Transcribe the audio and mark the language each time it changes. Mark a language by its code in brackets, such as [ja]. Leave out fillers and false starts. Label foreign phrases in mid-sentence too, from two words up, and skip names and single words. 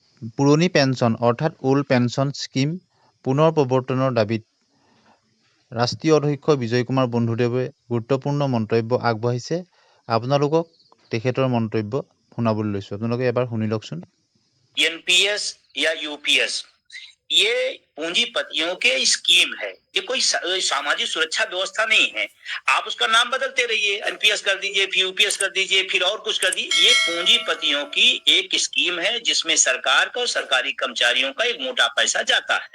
[as] পুৰণি পেঞ্চন অৰ্থাৎ ওল্ড পেঞ্চন স্কিম পুনৰ প্ৰৱৰ্তনৰ দাবীত ৰাষ্ট্ৰীয় অধ্যক্ষ বিজয় কুমাৰ বন্ধুদেৱে গুৰুত্বপূৰ্ণ মন্তব্য আগবঢ়াইছে। আপোনালোকক তেখেতৰ মন্তব্য শুনাবলৈ লৈছো, আপোনালোকে এবাৰ শুনি লওকচোন। [hi] एनपीएस या यूपीएस ये पूंजीपतियों के स्कीम है, ये कोई सामाजिक सुरक्षा व्यवस्था नहीं है। आप उसका नाम बदलते रहिए, एनपीएस कर दीजिए, फिर यूपीएस कर दीजिए, फिर और कुछ कर दीजिए। ये पूंजीपतियों की एक स्कीम है जिसमें सरकार का और सरकारी कर्मचारियों का एक मोटा पैसा जाता है।